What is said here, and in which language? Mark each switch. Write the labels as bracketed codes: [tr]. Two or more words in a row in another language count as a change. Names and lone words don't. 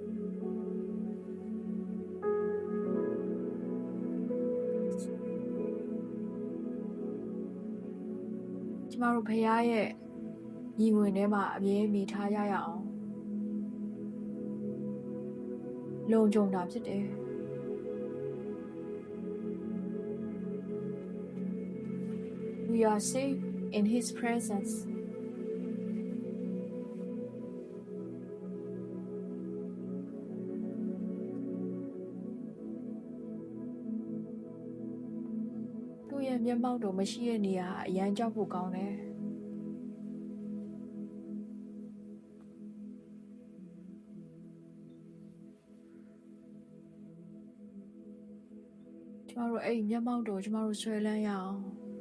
[my] ကျမတို့ဘုရားရဲ့ညီဝင်ထဲမှာအမြဲမိထားရအောင်လုံခြုံတာဖြစ်တယ်။ [en] We are safe in His presence. [my] သူ့ရဲ့မျက်မှောက်တော်မရှိတဲ့နေရာအရန်ကြောက်ဖို့ကောင်းတယ်။ ကျမတို့အဲ့မျက်မှောက်တော်ကျမတို့ဆွဲလန်းရအောင်။